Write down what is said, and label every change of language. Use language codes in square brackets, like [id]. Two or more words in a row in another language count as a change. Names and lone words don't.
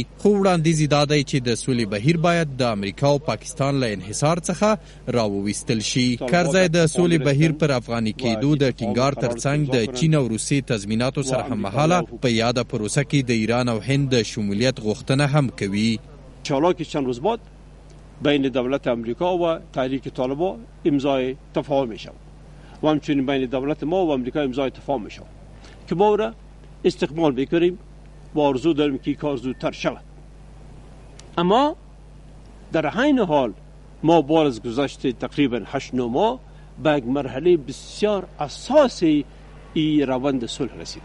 [ps] خو وړاندیز دا دی چې د سولې بهیر باید د امریکا او پاکستان له انحصار څخه راوویستل شي. کرزي د سولې بهیر پر افغاني کېدو د ټینګار ترڅنګ د چین او روسیې تضمیناتو سره هممهاله په یاده پروسه کې د ایران او هند د شمولیت غوښتنه هم کوي. [fa] چالاکی چند روز بعد بین دولت امریکا و تحریک طالبان امضای تفاهم می شود و همچنین بین دولت ما و امریکا امضای تفاهم می شود که ما را استقبال بکنیم و آرزو داریم که کار زودتر شود. اما در عین حال ما بعد از گذشت تقریبا 8-9 ماه به یک مرحله بسیار اساسی ای روند صلح رسیدیم.